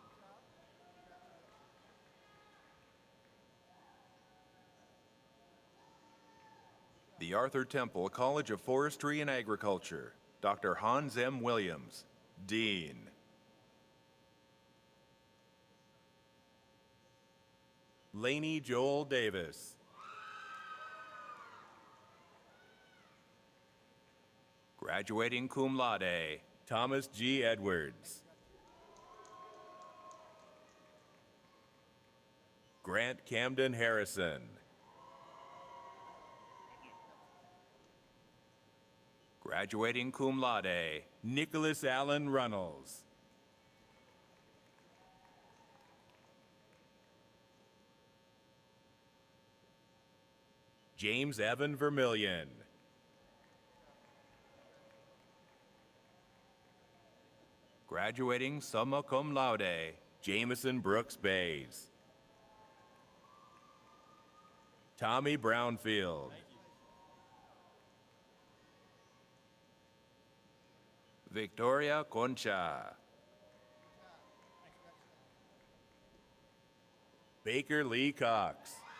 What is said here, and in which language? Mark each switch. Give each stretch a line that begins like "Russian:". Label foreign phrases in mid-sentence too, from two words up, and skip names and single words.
English: The Arthur Temple College of Forestry and Agriculture, Dr. Hans M. Williams, Dean. Laney Joel Davis. Graduating
Latin: cum laude,
English: Thomas G. Edwards. Grant Camden Harrison. graduating
Latin: cum laude,
English: Nicholas Allen Runnels. James Evan Vermillion. graduating
Latin: summa cum laude,
English: Jameson Brooks Bays. Tommy Brownfield. Victoria Concha. Baker Lee Cox.